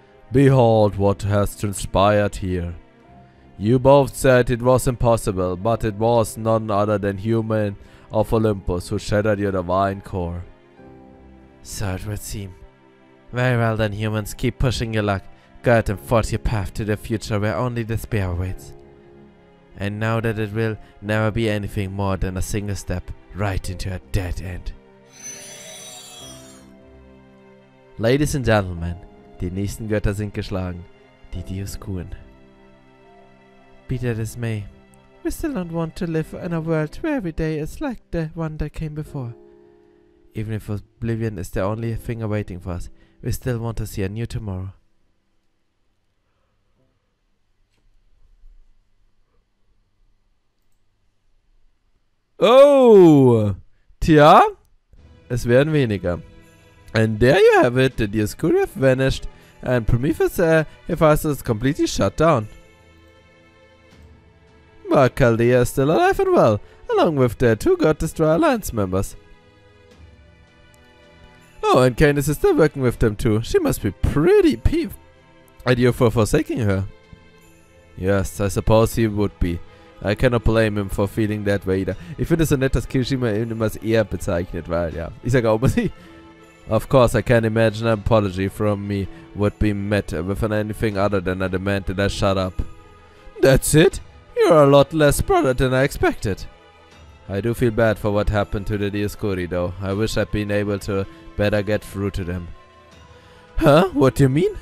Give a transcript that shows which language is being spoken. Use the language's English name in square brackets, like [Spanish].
[English] Behold what has transpired here. You both said it was impossible, but it was none other than human of Olympus who shattered your divine core. So it would seem. Very well then, humans, keep pushing your luck. Go out and forge your path to the future where only despair awaits. And know that it will never be anything more than a single step right into a dead end. Ladies and Gentlemen, [German] die nächsten Götter sind geschlagen, die Dioskuren. [English] Be that as may, we still don't want to live in a world where every day is like the one that came before. Even if oblivion is the only thing awaiting for us, We still want to see a new tomorrow. [German] Oh! Tja, es werden weniger. [English] And there you have it, the Dioskuren have vanished, and Prometheus Hephaestus is completely shut down. But Chaldea is still alive and well, along with their 2 God Destroyer Alliance members. Oh, and Canis is still working with them too. She must be pretty peeved at you for forsaking her. Yes, I suppose he would be. I cannot blame him for feeling that way either. [German] Ich finde es so nett, dass Kirishima ihn immer als er bezeichnet, weil ja, ich sage auch mal sie. [English] Of course, I can imagine an apology from me would be met with anything other than a demand that I shut up. That's it? You're a lot less bothered than I expected. I do feel bad for what happened to the Dioskuren though. I wish I'd been able to better get through to them. Huh? What do you mean?